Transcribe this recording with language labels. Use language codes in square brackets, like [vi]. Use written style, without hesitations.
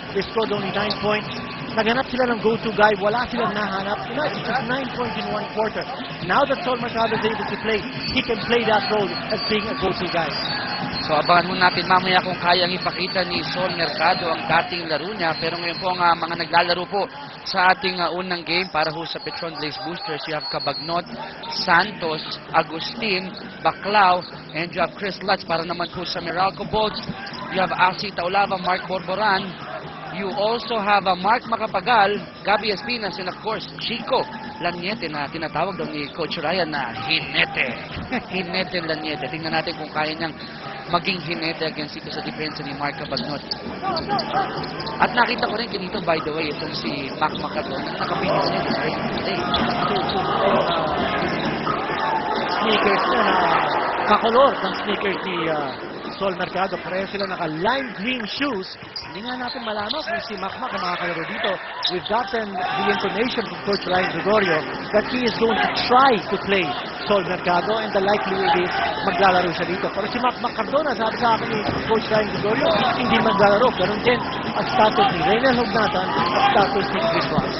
[en] They scored only 9 points. [tl] Naganap sila ng go-to guy. Wala silang nahanap. [en] You know, it's just 9 points in 1 quarter. Now that Sol Mercado is able to play, he can play that role as being a go-to guy. [tl] So abangan mo natin mamaya kung kayang ipakita ni Sol Mercado ang dating laro niya. Pero ngayon po ang mga naglalaro po sa ating unang game para ho sa Petron Blaze Boosters. [en] You have Cabagnot, Santos, Agustin, Baclao, and you have Chris Lutz [tl] para naman po sa [en] Meralco Bolts. You have Asi Taulava, Mark Borboran. You also have Mark Macapagal, Gabby Espinas, and of course, Chico Laniete [tl] na tinatawag daw ni Coach Ryan na Hinete. [en] Hinete Laniete. [tl] Tingnan natin kung kaya niyang maging Hinete against dito sa depensa ni Mark Cabagnot. At nakita ko rin dito, [en] by the way, [tl] itong si Mac Macaton. Nakapinis niya [en] right today. [tl] Sneakers na kakolor ng sneakers ni Sol Mercado. Pareho sila naka-lime green shoes. Hindi nga natin malaman kung si Macmac ang makakalaro dito. [en] We've gotten the information from Coach Ryan Gregorio that he is going to try to play Sol Mercado and the likelihood is [tl] maglalaro siya dito. Pero si Macmac Cardona, sabi sa akin ni Coach Ryan Gregorio, hindi maglalaro. Pero din ang status ni Reynel Hognatan at status ni Chris Ross.